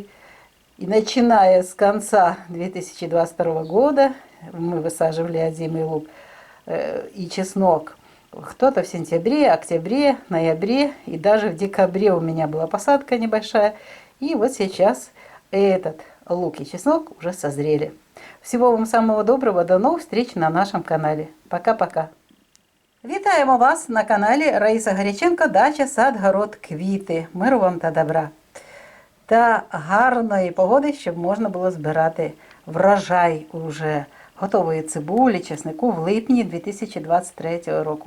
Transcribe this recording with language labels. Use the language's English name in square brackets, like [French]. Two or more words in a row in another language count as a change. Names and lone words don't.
[Russian] И начиная с конца 2022 года мы высаживали озимый лук и чеснок. Кто-то в сентябре, октябре, ноябре и даже в декабре у меня была посадка небольшая. И вот сейчас этот лук и чеснок уже созрели. Всего вам самого доброго, до новых встреч на нашем канале. Пока-пока. [Ukrainian] Вітаємо вас на каналі Раїса Горяченко «Дача, сад, город, квіти». Миру вам та добра. Та гарної погоди, щоб можна було збирати врожай уже готової цибулі, чеснику в липні 2023 року.